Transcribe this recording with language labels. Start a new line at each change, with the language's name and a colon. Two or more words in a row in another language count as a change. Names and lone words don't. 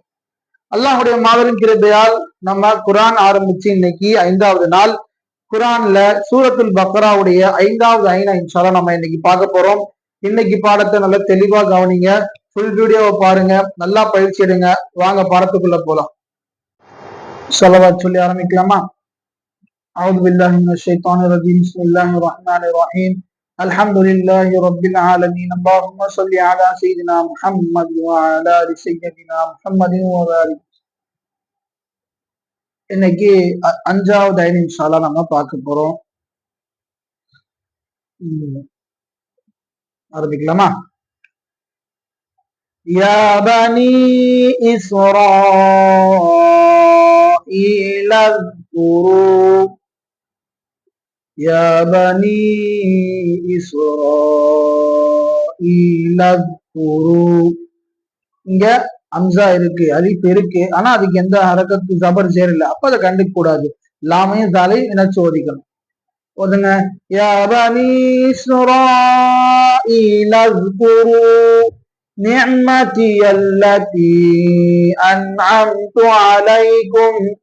Tamil: அல்லாஹ்வுடைய மாபெரும் கிருபையால் நம்ம குரான் ஆரம்பிச்சு இன்னைக்கு 5வது நாள். குரான்ல சூரத்துல் பக்ராவுடைய 5வது ஐனா இன்ஷால்லா நம்ம இன்னைக்கு பார்க்க போறோம். இன்னைக்கு பாடத்தை நல்லா தெளிவா கவனிங்க, ஃபுல் வீடியோவை பாருங்க, நல்லா பயிற்சி எடுங்க. வாங்க பாடத்துக்குள்ள போலாம். ஸலவாத் சொல்லி ஆரம்பிக்கலாமா?
Arabic: أعوذ بالله من الشيطان الرجيم. بسم الله الرحمن الرحيم. الحمد لله رب العالمين. اللهم صل على سيدنا محمد وعلى آل سيدنا محمد وبارك.
Tamil: இன்னைக்கு 5வது ஐனா இன்ஷால்லா நம்ம பார்க்க போறோம். ஆரம்பிக்கலாமா?
Arabic: يا بني إسرائيل اذكروا يا بني إسرائيل اذكروا.
Tamil: இங்க அம்சா இருக்கு, அலிஃப் இருக்கு, ஆனா அதுக்கு எந்த ஹரக்கத்து ஜபர் சேர் இல்ல. அப்ப அதை கண்டுக்க கூடாது. லாமையும் தாலை இணைச்சு ஓதிக்கணும். ஓதுங்க.
Arabic: يا بني إسرائيل اذكروا نعمتي التي أنعمت عليكم.